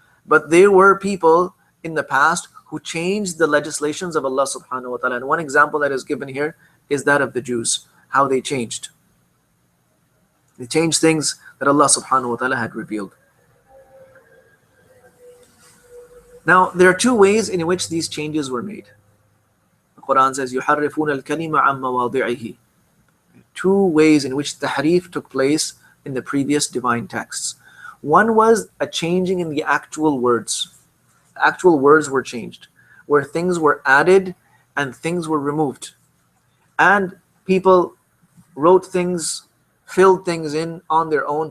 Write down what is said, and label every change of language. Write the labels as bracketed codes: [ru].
[en] But there were people in the past who changed the legislations of Allah subhanahu wa ta'ala. And one example that is given here is that of the Jews, how they changed. They changed things that Allah subhanahu wa ta'ala had revealed. Now, there are two ways in which these changes were made. The Quran says, [ar] يُحَرِّفُونَ الْكَلِمَ عَمَّ مَوَاضِعِهِ. [en] Two ways in which tahrif took place in the previous divine texts. One was a changing in the actual words. Actual words were changed, where things were added and things were removed. And people wrote things, filled things in on their own.